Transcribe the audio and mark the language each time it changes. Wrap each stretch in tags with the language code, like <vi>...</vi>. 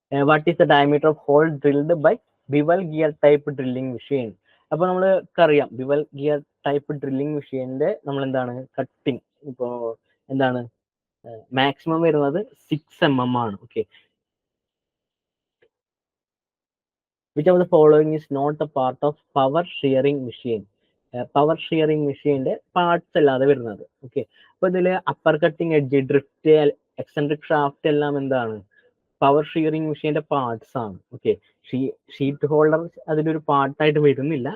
<en>What is the diameter of hole drilled by bevel gear type drilling machine.</en> <ml>അപ്പൊ നമ്മൾക്കറിയാം bevel gear type drilling മെഷീനിന്റെ നമ്മൾ എന്താണ് cutting ഇപ്പോൾ എന്താണ് മാക്സിമം വരുന്നത് 6 mm ആണ്.</ml> <en>Okay, which of the following is not a part of power shearing machine?</en> <ml>Power shearing മെഷീന്റെ parts അല്ലാതെ വരുന്നത്. ഓക്കെ, അപ്പൊ ഇതില് upper cutting edge, drift, eccentric shaft എല്ലാം എന്താണ് പവർ ഷിയറിംഗ് മെഷീന്റെ പാർട്സ് ആണ്. ഓക്കെ, ഷീറ്റ് ഹോൾഡർ അതിലൊരു പാർട്ടായിട്ട് വരുന്നില്ല.</ml>